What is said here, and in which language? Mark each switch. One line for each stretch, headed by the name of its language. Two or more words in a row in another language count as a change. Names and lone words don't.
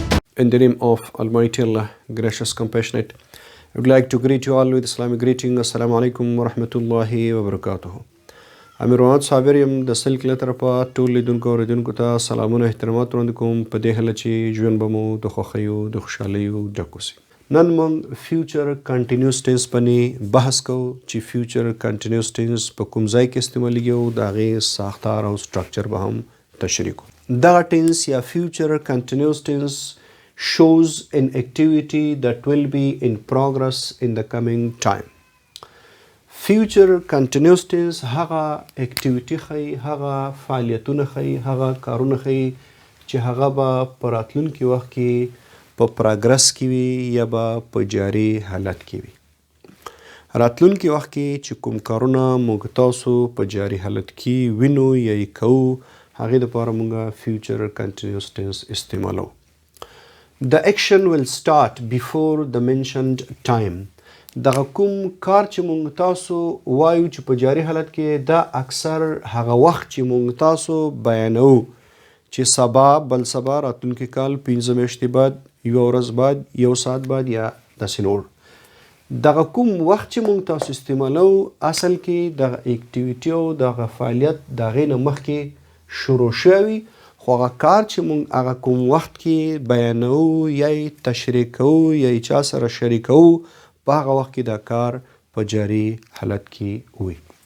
English: In the name of Almighty Allah, gracious, compassionate, I would like to greet you all with Islamic greeting.
Arabic: السلام عليكم ورحمة الله وبركاته.
Pashto: امیر واد صابر یم د سلک له طرفه ټول لیدونکو او اوریدونکو ته سلامونه احترامات وړاندې کوم په دې هیله چې ژوند به مو د خوښیو د خوشحالیو ډک وسي. نن موږ
English: future continuous tense
Pashto: باندې بحث کوو چې
English: future continuous tense
Pashto: په کوم ځای کې استعمالیږي او د هغې ساختار او سټرکچر به هم تشریح کوو. دغه ټینس یا
English: future continuous tense shows an activity that will be in progress in the coming time. Future continuous tense
Pashto: هغه اکټیویټي ښیي، هغه فعالیتونه ښیي، هغه کارونه ښیي چې هغه به په راتلونکي وخت کې په پراګرس کې وي یا به په جاري حالت کې وي. راتلونکي وخت کې چې کوم کارونه موږ تاسو په جاري حالت کې وینو یا یې کوو، هغې دپاره موږ
English: future continuous tense
Pashto: استعمالوو.
English: The action will start before the mentioned time.
Pashto: دغه کوم کار چې مونږ تاسو وایو چې په جاري حالت کې دا اکثر هغه وخت چې مونږ تاسو بیانو چې سبا، بل سبا، راتلونکي کال، 15 میاشتې بعد، یوه ورځ بعد، یو ساعت بعد یا داسې نور. دغه کوم وخت چې مونږ تاسو استعمالو اصل کې دغه اکټیویټي او دغه فعالیت د هغې نه مخکې شروع شوی، خو هغه کار چې مونږ هغه کوم وخت کې بیانو یا یې تشریح کوو یا یې چا سره شریکوو، په هغه وخت کې دا کار په جاري حالت کې وي.